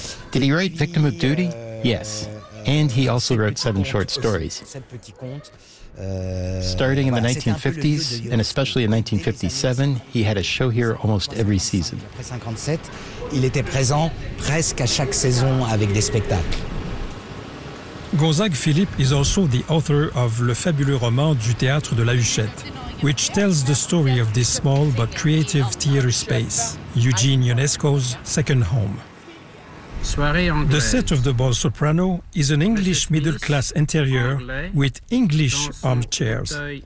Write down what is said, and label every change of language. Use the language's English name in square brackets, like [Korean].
[English] Did he write Victim of Duty? Yes. And he also wrote 7 short stories. Starting in the 1950s, and especially in 1957, he had a show here almost every season. [French] Il était présent presque à chaque saison avec des spectacles. [English] Gonzague Philippe is also the author of Le fabuleux roman du Théâtre de la Huchette, which tells the story of this small but creative theater space, Eugene Ionesco's second home. The set of The Bald Soprano is an English middle-class interior with English armchairs.